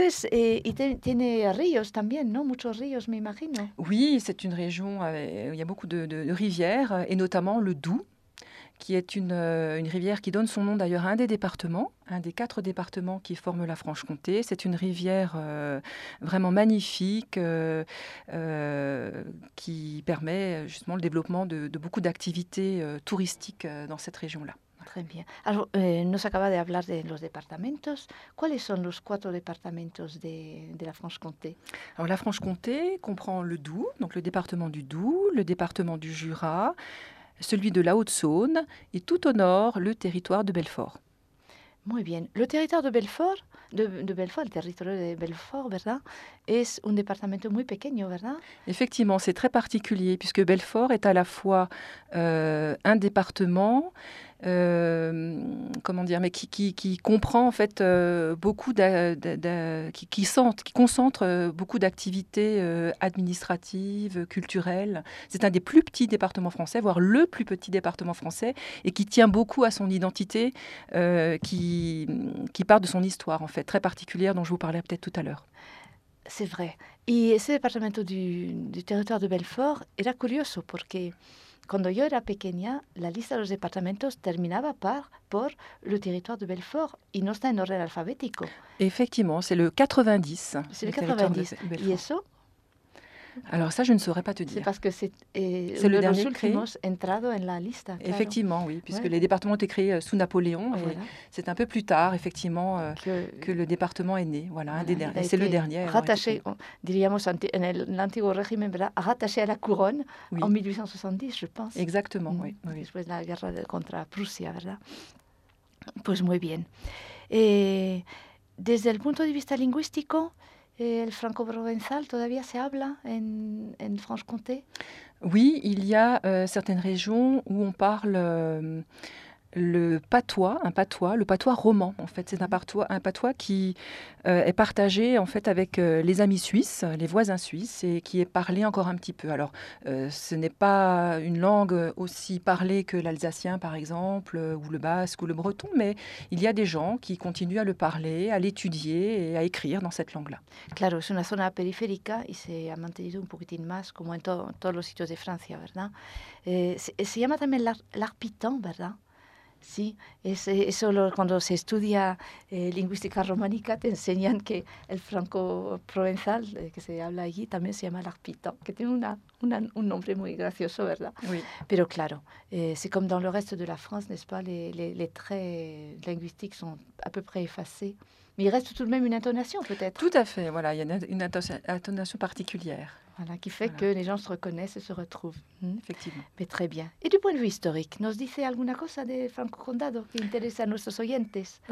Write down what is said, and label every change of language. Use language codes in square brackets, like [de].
[es] Et tiene ríos también, ¿no? Muchos ríos, me imagino. [fr] Oui, c'est une région où il y a beaucoup de rivières, et notamment le Doubs, qui est une rivière qui donne son nom d'ailleurs à un des départements, un des quatre départements qui forment la Franche-Comté. C'est une rivière vraiment magnifique qui permet justement le développement de beaucoup d'activités touristiques dans cette région-là. Très bien. [es] Alors, nos acaba de hablar de los departamentos. ¿Cuáles son los cuatro departamentos de la Franche-Comté? [fr] Alors, la Franche-Comté comprend le Doubs, donc le département du Doubs, le département du Jura, celui de la Haute-Saône et tout au nord, le territoire de Belfort. [es] Muy bien. [fr] Le territoire de Belfort, [es] le territoire de Belfort, ¿verdad? Es un departamento muy pequeño, ¿verdad? [fr] Effectivement, c'est très particulier puisque Belfort est à la fois un département, mais qui comprend en fait beaucoup qui concentre beaucoup d'activités administratives, culturelles. C'est un des plus petits départements français, voire le plus petit département français, et qui tient beaucoup à son identité, qui part de son histoire en fait très particulière dont je vous parlais peut-être tout à l'heure. C'est vrai. Et ce département du territoire de Belfort [es] era curioso porque cuando yo era pequeña, la lista de los departamentos terminaba por [fr] le territoire de Belfort [es] y no está en orden alfabético. [fr] Effectivement, c'est le 90. C'est le 90. [es] Y eso. [fr] Alors ça, je ne saurais pas te dire. C'est parce que c'est le dernier qui est entré en la liste. [es] Claro. [fr] Effectivement, oui, puisque ouais. Les départements ont été créés sous Napoléon. Voilà. Et c'est un peu plus tard, effectivement, que le département est né. Voilà, un des derniers. C'est le dernier. Rattaché, [es] diríamos, [fr] en l'antiguo régime, rattaché à la couronne, oui. En 1870, je pense. Exactement, oui. Oui. [es] Después de la [fr] guerre contre [es] Prusia, ¿verdad? Pues muy bien. Et desde el punto de vista lingüístico, el franco-provençal, todavía se habla en Franche-Comté? [fr] Oui, il y a certaines régions où on parle le patois, un patois, le patois roman en fait. C'est un patois qui est partagé en fait avec les amis suisses, les voisins suisses, et qui est parlé encore un petit peu. Alors ce n'est pas une langue aussi parlée que l'alsacien par exemple, ou le basque ou le breton, mais il y a des gens qui continuent à le parler, à l'étudier et à écrire dans cette langue-là. [es] Claro, es una zona periférica y se ha mantenido un poquitín más, como en todos los sitios de Francia, ¿verdad? Se llama también l'arpitan, ¿verdad? Sí, eso cuando se estudia lingüística románica te enseñan que el franco provenzal que se habla allí también se llama l'arpitan, que tiene un nombre muy gracioso, ¿verdad? [fr] Oui. [es] Pero claro, [fr] c'est comme dans le reste de la France, n'est-ce pas, les traits linguistiques sont à peu près effacés. Mais il reste tout de même une intonation, peut-être. Tout à fait, voilà, il y a une intonation particulière. Voilà, qui fait que les gens se reconnaissent et se retrouvent. Effectivement. Mais très bien. Et du point de vue historique, [es] nos dice alguna cosa de Franco Condado que intéresse a nuestros oyentes?